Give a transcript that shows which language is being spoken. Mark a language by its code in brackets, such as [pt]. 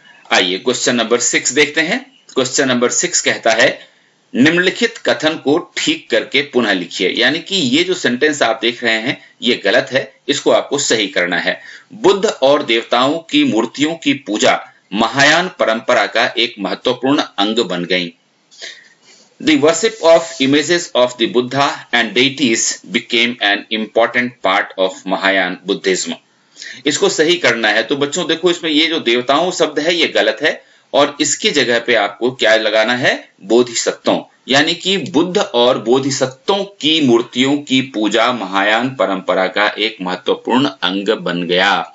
[hi] आइए question number 6 देखते हैं। क्वेश्चन नंबर 6 कहता है निम्नलिखित कथन को ठीक करके पुनः लिखिए। यानी कि ये जो सेंटेंस आप देख रहे हैं ये गलत है, इसको आपको सही करना है। बुद्ध और देवताओं की मूर्तियों की पूजा महायान परंपरा का एक महत्वपूर्ण अंग बन गई। [en] The worship of images of the Buddha and deities became an important part of Mahayan Buddhism. [hi] इसको सही करना है। तो बच्चों देखो, इसमें ये जो देवताओं शब्द है ये गलत है और इसकी जगह पे आपको क्या लगाना है, बोधिसत्वों। यानी कि बुद्ध और बोधिसत्वों की मूर्तियों की पूजा महायान परंपरा का एक महत्वपूर्ण अंग बन गया।